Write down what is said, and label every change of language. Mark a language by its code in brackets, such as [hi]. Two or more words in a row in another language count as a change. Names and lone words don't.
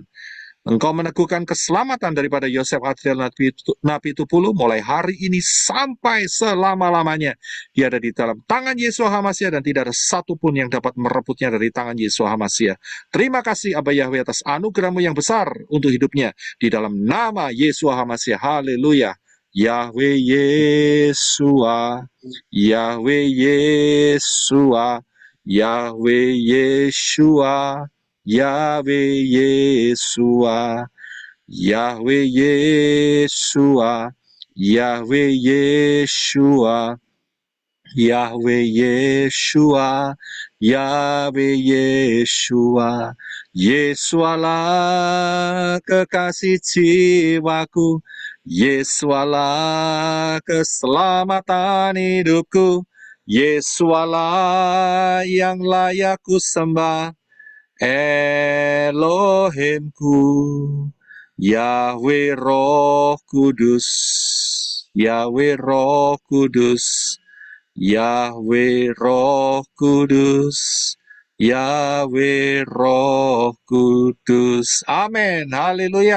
[id] Engkau meneguhkan keselamatan daripada Yosef Adriel Napitupulu mulai hari ini sampai selama-lamanya. Dia ada di dalam tangan Yeshua HaMashiach, dan tidak ada satupun yang dapat merebutnya dari tangan Yeshua HaMashiach. Terima kasih Abah Yahweh atas anugerah-Mu yang besar untuk hidupnya. Di dalam nama Yeshua HaMashiach. Haleluya. Yahweh Yeshua, Yahweh Yeshua, Yahweh Yeshua, Yahweh Yeshua, Yahweh Yeshua, Yahweh Yeshua, Yahweh Yeshua, Yahweh Yeshua, Yesualah kekasih jiwaku, Yesualah keselamatan hidupku, Yesualah yang layak ku sembah, Elohimku, Yahweh Roh Kudus, Yahweh Roh Kudus, Yahweh Roh Kudus, Yahweh Roh Kudus. Amin. Haleluya.